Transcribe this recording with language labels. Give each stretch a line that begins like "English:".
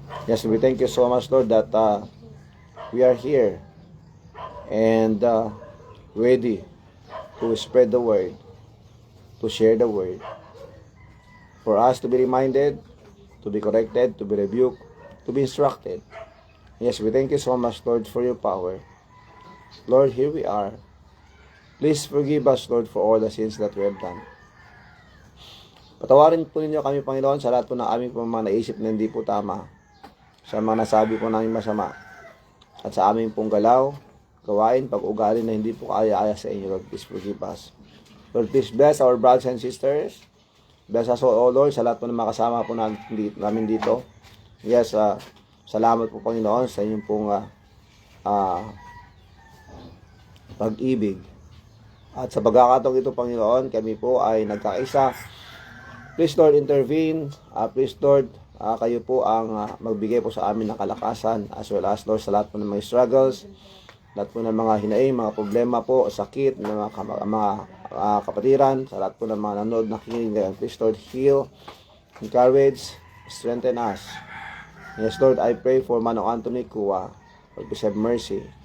English: Yes, we thank you so much, Lord, that we are here and ready to spread the word, to share the word, for us to be reminded, to be corrected, to be rebuked, to be instructed. Yes, we thank you so much, Lord, for your power. Lord, here we are. Please forgive us, Lord, for all the sins that we have done.
Filipino: Patawarin po ninyo kami, Panginoon, sa lahat po ng aming mga naisip na hindi po tama, sa mga nasabi po namin masama, at sa aming pong galaw, gawain, pag-ugali na hindi po kaya-aya sa inyo, Lord.
English: Please forgive us. Lord, please bless our brothers and sisters. Bless us, O Lord,
Filipino: sa lahat po ng makasama po namin dito. Yes, salamat po, Panginoon, sa inyong pong pag-ibig. At sa pagkakataong ito, Panginoon, kami po ay nagkakaisa.
English: Please, Lord, intervene.
Filipino: Please, Lord, kayo po ang magbigay po sa amin ng kalakasan,
English: as well as,
Filipino: Lord, sa lahat po ng mga struggles, lahat po ng mga hinaing, mga problema po, sakit, ng mga kapatiran, sa lahat po ng mga nanood, nakikinig ngayon.
English: Please, Lord, heal, encourage, strengthen us. Yes, Lord, I pray for Manong Anthony Kua. Lord, please have mercy.